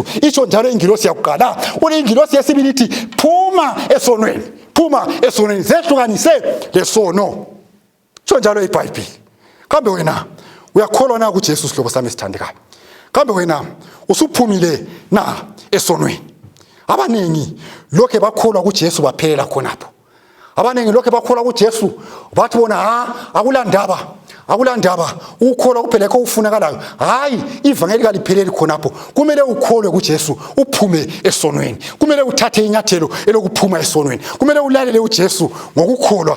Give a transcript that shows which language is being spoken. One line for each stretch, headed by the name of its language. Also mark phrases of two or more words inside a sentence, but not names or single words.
North Ndebele: Isho njalo ingilosi yakuqala. Ingilosi yesibili ithi phuma esonweni, phuma esonweni, zehlukanise lesono. Isho njalo iBhayibheli. Kambe wena uyakholwa na kuJesu? Sihlobo sami esithandekayo, kambe wena usuphumile na esonweni? Abanengi lokho bakholwa kuJesu baphelela khonapho. Abanengi lokho bakholwa kuJesu bathi bona akulandaba ukholwa kuphela lokho ufunakalayo. Hayi, ivangeli kalipheleli khonapho. Kumele ukholwe kuJesu uphume esonweni, kumele uthathe inyathelo elokuphuma esonweni, kumele ulalele uJesu ngokukholwa.